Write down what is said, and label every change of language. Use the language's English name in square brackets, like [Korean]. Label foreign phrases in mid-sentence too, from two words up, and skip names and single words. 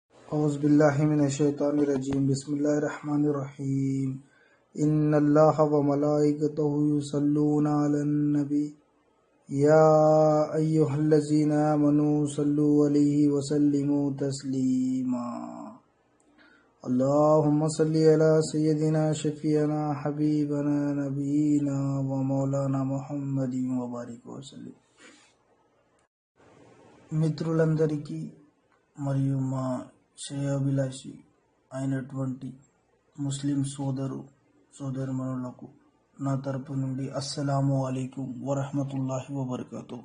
[Arabic] أعوذ بالله من الشيطان الرجيم بسم الله الرحمن الرحيم إن الله وملائكته يصلون على النبي يا أيها الذين آمنوا صلوا عليه وسلموا تسليما اللهم صل على سيدنا شفيعنا حبيبنا نبينا ومولانا محمد وبارك وسلم [Telugu] మిత్రులందరికీ మరియు మా శ్రేయోభిలాషి అయినటువంటి ముస్లిం సోదరుమణులకు నా తరపు నుండి [Arabic] السلام عليكم ورحمة الله وبركاته.